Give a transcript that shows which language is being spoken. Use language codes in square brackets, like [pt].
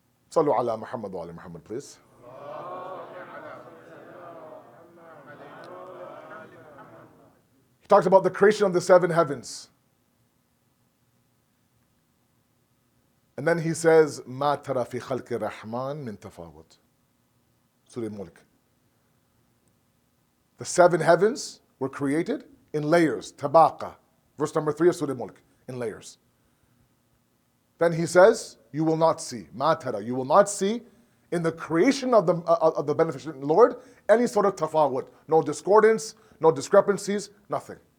[ar] Sallu ala Muhammad wa ala Muhammad, [en] please. He talks about the creation of the 7 heavens. And then he says, [ar] مَا تَرَى فِي خَلْقِ الرَّحْمَنِ مِنْ تَفَاوُتٍ. [en] Surah Mulk. The 7 heavens were created in layers, tabaqa. Verse number 3 of Surah Mulk, in layers. Then he says, you will not see, [ar] مَا تَرَى, [en] you will not see in the creation of the beneficent Lord any sort of tafawut, no discordance, no discrepancies, nothing.